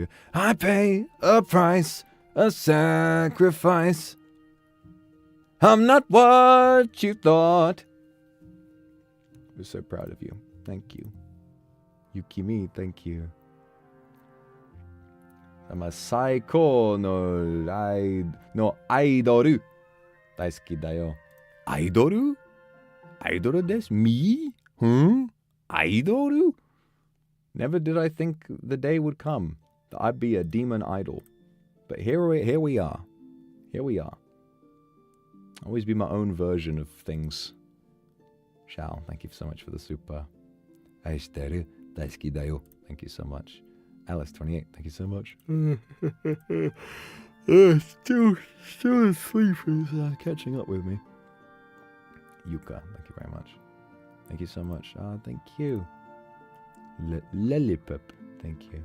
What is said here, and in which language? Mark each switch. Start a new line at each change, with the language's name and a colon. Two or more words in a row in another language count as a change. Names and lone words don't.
English: I pay a price, a sacrifice. I'm not what you thought. We're so proud of you. Thank you. Yukimi, thank you. I'm a
Japanese: サイコのアイドル. 大好きだよ。アイドル？アイドルです?
English: Me? Aidoru? Never did I think the day would come that I'd be a demon idol. But here we are. Here we are. Always be my own version of things. Shao, thank you so much for the super.
Japanese: 愛してる、大好きだよ.
English: Thank you so much. Alice28, thank you so much. Still asleep is catching up with me. Yuka, thank you very much. Thank you so much. Thank you. Lollipop, thank you.